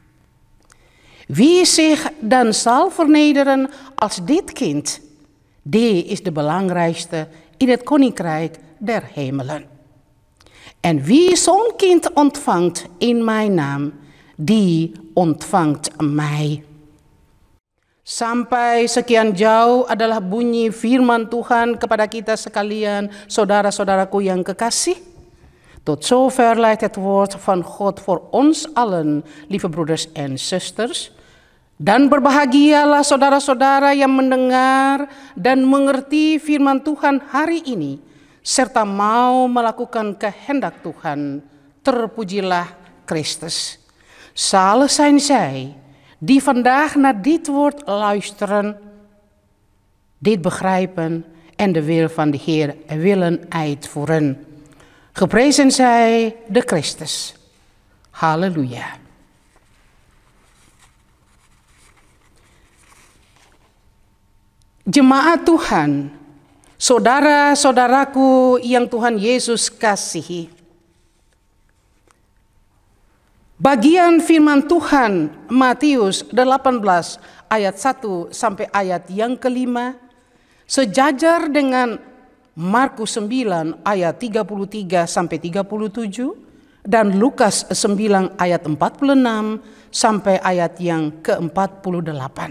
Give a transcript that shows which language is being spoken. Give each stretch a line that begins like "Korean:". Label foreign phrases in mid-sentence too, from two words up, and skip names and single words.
Dutch: Wie zich dan zal vernederen als dit kind, die is de belangrijkste in het koninkrijk der hemelen. En wie zo'n kind ontvangt in mijn naam, die ontvangt mij.
Indonesian: Sampai sekian jauh adalah bunyi firman Tuhan kepada kita sekalian, saudara-saudaraku yang kekasih.
Dutch: Tot zover leidt het woord van God voor ons allen, lieve broeders en zusters.
Indonesian: Dan berbahagialah saudara-saudara yang mendengar dan mengerti firman Tuhan hari ini, serta mau melakukan kehendak Tuhan. Terpujilah Christus.
Dutch: Zalig zijn zij die vandaag naar dit woord luisteren, dit begrijpen en de wil van de Heer willen uitvoeren. Geprezen zij de Christus. Halleluja.
Indonesian: Jemaat Tuhan, saudara-saudaraku yang Tuhan Yesus kasihi. Bagian firman Tuhan Matius 18 ayat 1 sampai ayat yang ke-5 sejajar dengan Markus 9 ayat 33 sampai 37 dan Lukas 9 ayat 46 sampai ayat yang ke-48.